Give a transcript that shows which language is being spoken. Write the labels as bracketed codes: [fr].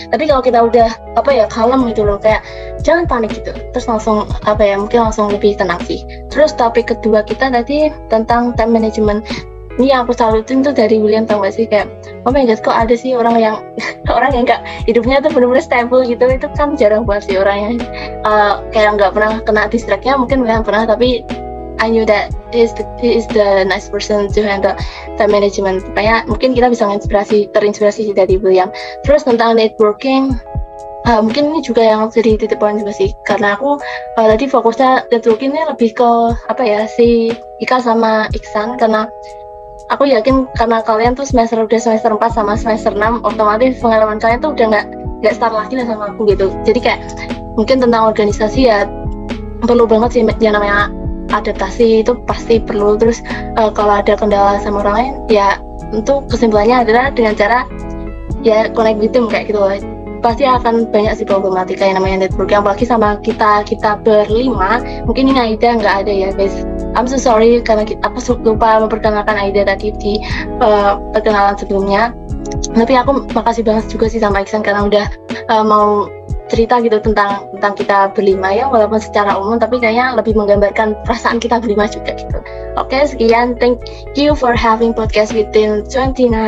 [id] Tapi kalau kita udah kalem gitu loh, kayak jangan panik gitu, terus langsung mungkin langsung lebih tenang sih. Terus topik kedua kita tadi tentang time management. Ini yang aku salutin tuh dari William, tau gak sih, kayak [en] oh my god, [id] kok ada sih orang yang nggak hidupnya tuh benar-benar stable gitu. Itu kan jarang banget sih orang yang kayak nggak pernah kena distract-nya. Mungkin William pernah, tapi [en] I knew that he is the nice person to handle time management. [id] Kayak mungkin kita bisa terinspirasi dari William. Terus tentang networking, mungkin ini juga yang jadi titik poin juga sih, karena aku tadi fokusnya networkingnya lebih ke si Ika sama Iksan, karena aku yakin karena kalian tuh semester 4 sama semester 6, otomatis pengalaman kalian tuh udah nggak start lagi lah sama aku gitu. Jadi kayak mungkin tentang organisasi ya perlu banget sih yang namanya adaptasi, itu pasti perlu. Terus kalau ada kendala sama orang lain ya tentu kesimpulannya adalah dengan cara ya [en] connect with them [id] kayak gitu loh. Pasti akan banyak sih problematika yang namanya networking, apalagi sama kita berlima. Mungkin ini Aida nggak ada ya guys, [en] I'm so sorry [id] karena aku lupa memperkenalkan Aida tadi di perkenalan sebelumnya. Tapi aku makasih banget juga sih sama Iksan karena udah mau cerita gitu tentang kita berlima ya, walaupun secara umum tapi kayaknya lebih menggambarkan perasaan kita berlima juga gitu. Oke, sekian, [en] thank you for having podcast within 29.